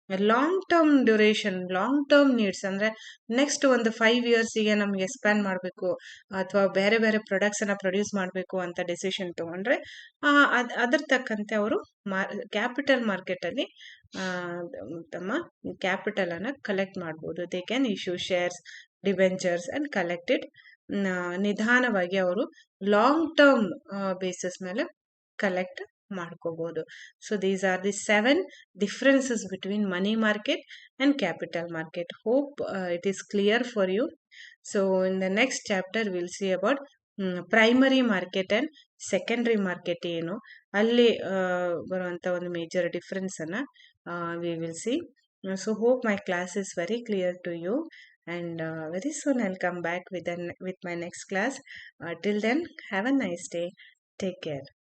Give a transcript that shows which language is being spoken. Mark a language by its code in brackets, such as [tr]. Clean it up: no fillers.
[kn] Long term duration, long term needs ಅಂದ್ರೆ next ಒಂದು 5 yearsಗೆ ನಮ್ಗೆ ಎಕ್ಸ್ಪ್ಯಾನ್ ಮಾಡಬೇಕು ಅಥವಾ ಬೇರೆ ಬೇರೆ ಪ್ರಾಡಕ್ಟ್ಸ್ ಅನ್ನ ಪ್ರೊಡ್ಯೂಸ್ ಮಾಡಬೇಕು ಅಂತ ಡಿಸಿಷನ್ ತಗೊಂಡ್ರೆ ಅದ್ರ ತಕ್ಕಂತೆ ಅವರು ಕ್ಯಾಪಿಟಲ್ ಮಾರ್ಕೆಟ್ ಅಲ್ಲಿ ತಮ್ಮ ಕ್ಯಾಪಿಟಲ್ ಅನ್ನ ಕಲೆಕ್ಟ್ ಮಾಡ್ಬೋದು. [en] They can issue shares, debentures and collected. [kn] ನಿಧಾನವಾಗಿ ಅವರು ಲಾಂಗ್ ಟರ್ಮ್ ಬೇಸಿಸ್ ಮೇಲೆ ಕಲೆಕ್ಟ್ ಮಾಡ್ಕೋಬಹುದು. [en] So these are the 7 differences between money market and capital market. Hope it is clear for you. So in the next chapter we'll see about primary market and secondary market [kn] ಏನು, ಅಲ್ಲಿ ಬರುವಂತ ಒಂದು major difference ಅನ್ನ [en] we will see. So hope my class is very clear to you, and very soon I'll come back with my next class. Till then, have a nice day. Take care.